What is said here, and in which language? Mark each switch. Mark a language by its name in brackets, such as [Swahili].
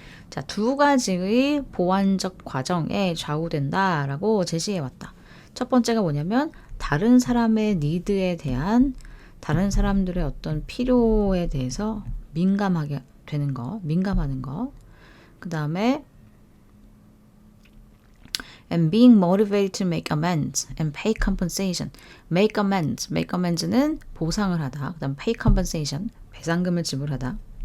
[Korean] 자, 두 가지의 보완적 과정에 좌우된다라고 제시해왔다. 첫 번째가 뭐냐면 다른 사람의 니드에 대한 다른 사람들의 어떤 필요에 대해서 민감하게 되는 거, 민감하는 거. 그 다음에 [English] and being motivated to make amends and pay compensation. make amends [Korean] 는 보상을 하다. 그 다음 [English] pay compensation, [Korean] 배상금을 지불하다.